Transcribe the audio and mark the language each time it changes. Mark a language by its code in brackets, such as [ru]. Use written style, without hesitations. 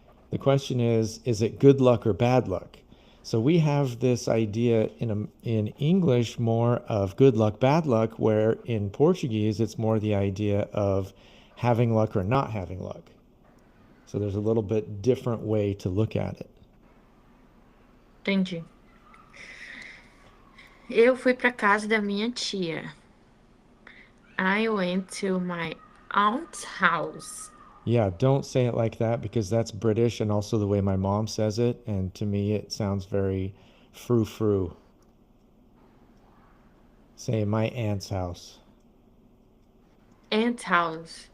[en] The question is it good luck or bad luck? So we have this idea in English more of good luck, bad luck, where in Portuguese it's more the idea of having luck or not having luck. So there's a little bit different way to look at it. [pt] entendi. Eu fui pra casa da minha tia. [en] I went to my aunt's house. Yeah, don't say it like that because that's British and also the way my mom says it. And to me, it sounds very frou frou. Say my aunt's house. Aunt's house.